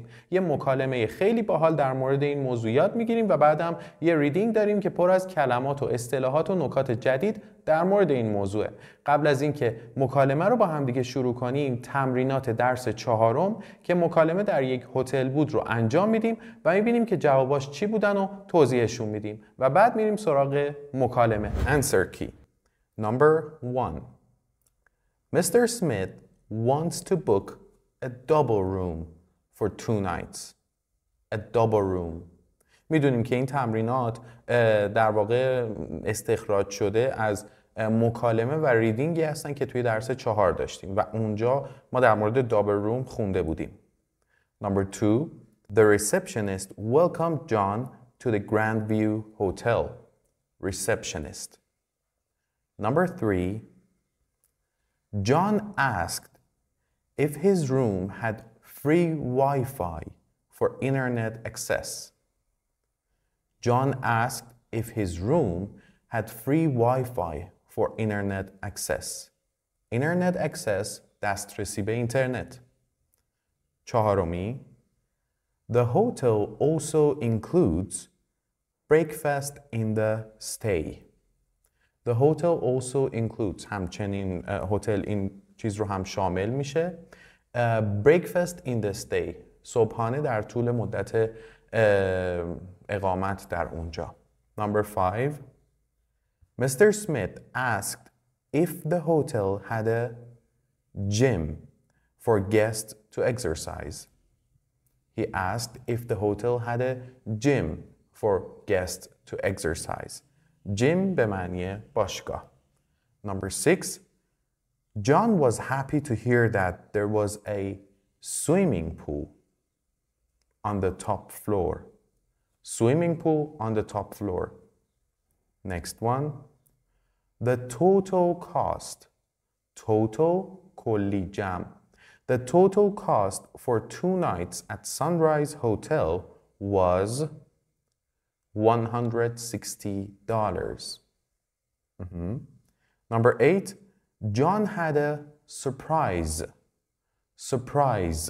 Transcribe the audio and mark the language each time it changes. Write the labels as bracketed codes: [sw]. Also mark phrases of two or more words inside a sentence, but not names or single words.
[fa] یه مکالمه خیلی باحال در مورد این موضوع یاد میگیریم و بعدم یه ریدینگ داریم که پر از کلمات و اصطلاحات و نکات جدید در مورد این موضوعه. قبل از اینکه مکالمه رو با همدیگه شروع کنیم، تمرینات درس چهارم که مکالمه در یک هتل بود رو انجام میدیم و میبینیم که جواباش چی بودن و توضیحشون میدیم و بعد میریم سراغ مکالمه. [en] Answer key. Number 1. Mr. Smith wants to book a double room for 2 nights. A double room. [fa] میدونیم که این تمرینات در واقع استخراج شده از مکالمه و ریدینگی هستن که توی درس 4 داشتیم و اونجا ما در مورد [en] double room [fa] خونده بودیم. [en] Number 2. The receptionist welcomed John to the Grandview Hotel. Receptionist. Number 3. John asked if his room had free Wi-Fi for internet access. John asked if his room had free Wi-Fi for internet access. Internet access [fa] دسترسی به اینترنت. چهارمی. [en] The hotel also includes breakfast in the stay. The hotel also includes [fa] همچنین هتل این چیز رو هم شامل میشه. [en] Breakfast in the stay. [fa] صبحانه در طول مدت اقامت در اونجا. [en] Number 5. Mr. Smith asked if the hotel had a gym for guests to exercise. He asked if the hotel had a gym for guests to exercise. [fa] Gym به معنی باشگاه. [en] Number 6. John was happy to hear that there was a swimming pool on the top floor. Swimming pool on the top floor. Next one. The total cost. [fa] Total کلی جمع. [en] The total cost for 2 nights at Sunrise Hotel was $160. Number 8. John had a surprise. Surprise.